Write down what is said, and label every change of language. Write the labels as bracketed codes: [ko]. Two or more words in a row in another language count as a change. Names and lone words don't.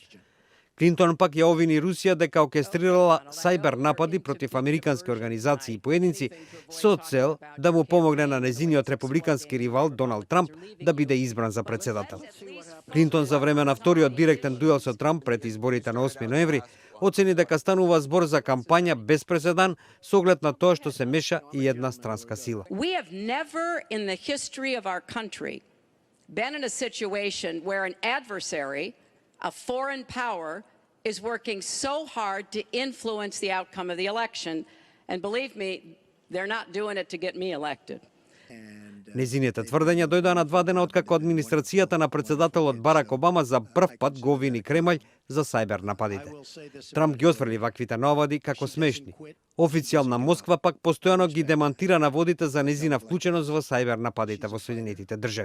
[mk] Клинтон пак ја обвини Русија дека оркестрирала сајбер напади против американски организации и поединци со цел да му помогне на незиниот републикански ривал Доналд Трамп да биде избран за председател. Клинтон за време на вториот директен дуел со Трамп пред изборите на 8 ноември оцени дека станува збор за кампања без преседан со оглед на тоа што се меша и една странска сила. [en] We have never in the history of our country been in a situation where an adversary, a foreign power, is working so hard to influence the outcome of the election. And believe me, they're not doing it to get me elected. [mk] Незините тврдења дојдоа на 2 дена откако администрацијата на председателот Барак Обама за прв пат го обвини Кремљ за сајбер нападите. Трамп ги отфрли ваквите наводи како смешни. Официјална Москва пак постојано ги демантира наводите за незина вклученост во сајбер нападите во Соединетите држави.